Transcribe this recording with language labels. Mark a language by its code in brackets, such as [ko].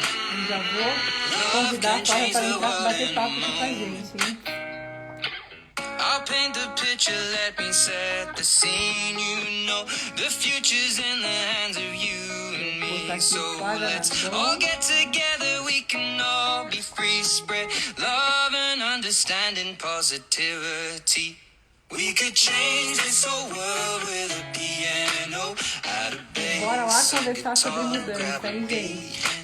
[pt] E já vou convidar a Flávia para entrar para bater papo aqui com a gente, hein? [en] I'll paint the picture, let me set the scene, you know, the future's in the hands of you and me, so let's all get together, we can all be free, spread love and understanding, positivity. We could change this whole world with a piano out of bed. [pt] Bora lá conversar sobre mudança, hein, gente?